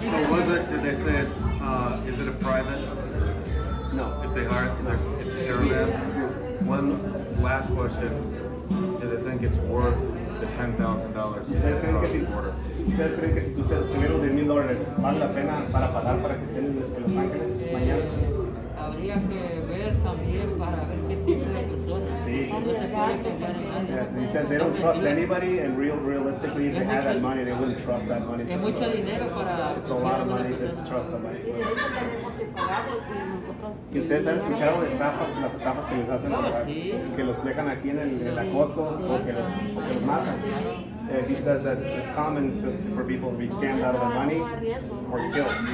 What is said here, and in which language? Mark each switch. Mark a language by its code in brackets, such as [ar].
[en] So was it, did they say it's, is it a private No. If they are, it's a caravan. One last question: do they think it's worth the $10,000 to [es] ¿Ustedes creen [en] cross [es] que [en] the border? [es] ustedes creen que si ustedes tuvieron $10,000 vale la pena para pagar para que estén en Los Ángeles mañana? Habría que ver también para ver qué tipo de personas. Sí. No se puede confiar en nadie. [en] Yeah, he says they don't trust anybody, and realistically, if they had that money, they wouldn't trust that money. [es] Es mucho dinero para [en] It's a lot of money to trust somebody. [es] Y de eso tenemos que pagarlos y nosotros... ¿Y ustedes han escuchado de estafas, las estafas que les hacen? Sí. Que los dejan aquí en la Costco o que los matan? [en] He says that it's common for people to be scammed out of their money or killed.